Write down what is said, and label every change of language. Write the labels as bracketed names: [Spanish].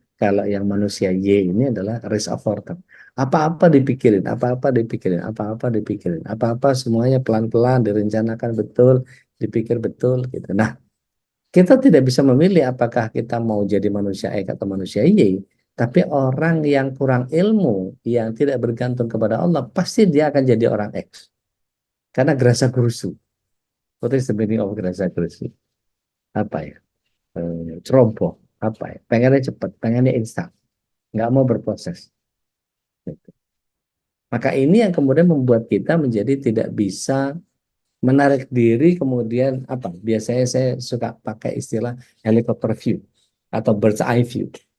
[Indonesian] Kalau yang manusia Y ini adalah risk averter. Apa-apa dipikirin, apa-apa dipikirin, apa-apa dipikirin, apa-apa semuanya pelan-pelan direncanakan betul, dipikir betul gitu. Nah, kita tidak bisa memilih apakah kita mau jadi manusia X atau manusia Y, tapi orang yang kurang ilmu, yang tidak bergantung kepada Allah, pasti dia akan jadi orang X. Karena gerasa gerusu. [English] What is the meaning of gerasa gerusu? [Indonesian] Apa ya? Ceroboh. Apa ya? Pengennya cepat, pengennya instan. Nggak mau berproses. Gitu. Maka ini yang kemudian membuat kita menjadi tidak bisa menarik diri, kemudian apa? Biasanya saya suka pakai istilah helicopter view atau bird's eye view.